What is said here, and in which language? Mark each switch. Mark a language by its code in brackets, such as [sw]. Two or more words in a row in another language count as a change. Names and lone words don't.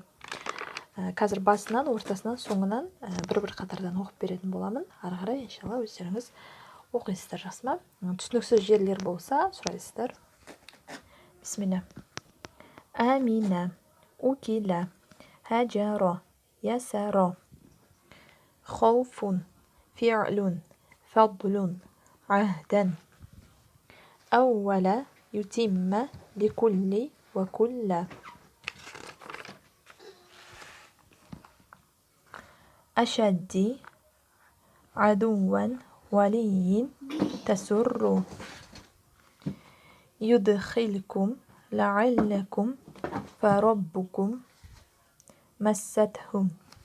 [kk] Қазір басынан, ортасынан, соңынан бір-бір қатардан оқып беретін боламын. Ары қарай иншалла өздеріңіз оқисыздар, жақсы ма? Түсініксіз жерлер болса, сұрайсыздар. [ar] بسم الله. آمنة، أكلة، حجرا، يسرا, خوف فعل فضل عهدا أول يتم لكل وكل أشد عدوا ولي تسر يدخلكم لعلكم فربكم مستهم